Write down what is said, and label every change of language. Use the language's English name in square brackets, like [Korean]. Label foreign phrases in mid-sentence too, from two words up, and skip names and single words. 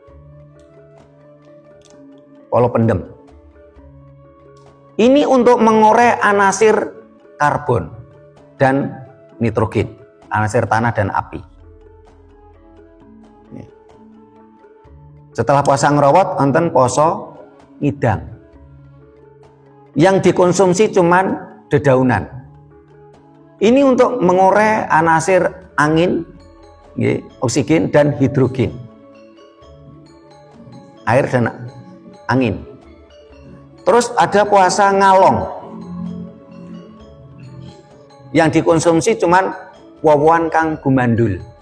[Javanese] Polo pendem. [Indonesian] Ini untuk mengurai anasir karbon dan nitrogen, anasir tanah dan api. Setelah puasa ngerowot, [Javanese] enten poso ngidang. [Indonesian] Yang dikonsumsi cuman dedaunan. Ini untuk mengurai anasir angin, oksigen dan hidrogen, air dan angin. Terus ada puasa ngalong, yang dikonsumsi cuman [Javanese] wawan kang gumandul.